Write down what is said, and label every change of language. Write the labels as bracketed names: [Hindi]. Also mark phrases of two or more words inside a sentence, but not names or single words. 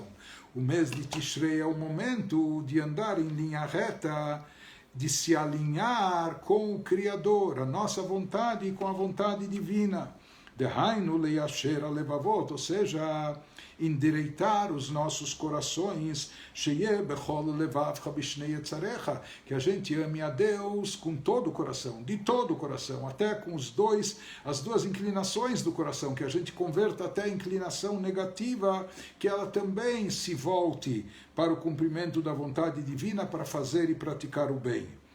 [Portuguese] O mês de Tishrei é o momento de andar em linha reta, de se alinhar com o Criador, a nossa vontade com a vontade divina. [Hebrew] דהיינו ליישר הלבבות, [Portuguese] ou seja, endireitar os nossos corações, [Hebrew] שיהיה בכל לבבך בשני יצריך, [Portuguese] que a gente ame a Deus com todo o coração, de todo o coração, até com as duas inclinações do coração, que a gente converta até a inclinação negativa, que ela também se volte para o cumprimento da vontade divina, para fazer e praticar o bem.